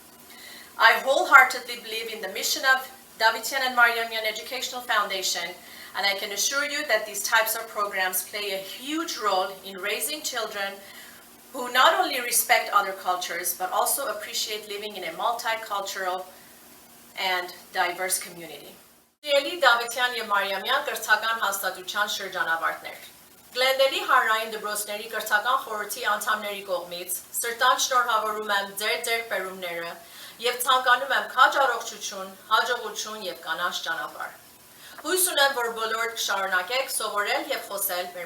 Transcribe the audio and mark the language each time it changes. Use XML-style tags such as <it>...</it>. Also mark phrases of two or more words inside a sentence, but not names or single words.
<en>I wholeheartedly believe in the mission of Davitian and Maryamyan Educational Foundation, and I can assure you that these types of programs play a huge role in raising children who not only respect other cultures, but also appreciate living in a multicultural and diverse community.</en> <hy>Սիրելի Դավթյան եւ Մարիամյան կրթական հաստատության շրջանավարտներ, Գլենդելի հանրային դպրոցների կրթական խորհրդի անդամների կողմից սրտան շնորհավորում եմ ձեր ձեռքբերումները եւ ցանկանում եմ քաջ առողջություն, հաջողություն եւ կանաչ ճանապարհ։ Հույս ունեմ, որ բոլորդ կշարունակեք սովորել եւ խոսել մեր</hy>